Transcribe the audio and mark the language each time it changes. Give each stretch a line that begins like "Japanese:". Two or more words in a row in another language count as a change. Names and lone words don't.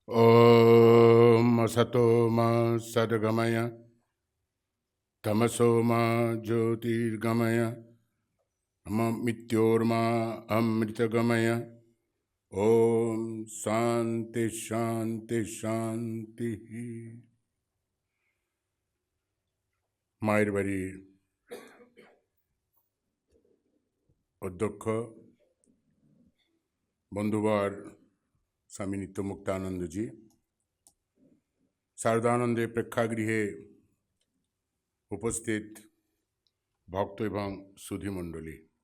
Sanskrit: ॐ असतो मा सद्गमय तमसो मा ज्योतिर्गमय मृत्योर्मा अमृतगमय। ॐ शान्ति शान्ति शान्ति।
Bangla: মায়ের বাড়ির অধ্যক্ষ বন্ধুবর স্বামী নিত্যমুক্তানন্দজি, শারদানন্দে প্রেক্ষাগৃহে উপস্থিত ভক্ত এবং সুধীমণ্ডলী,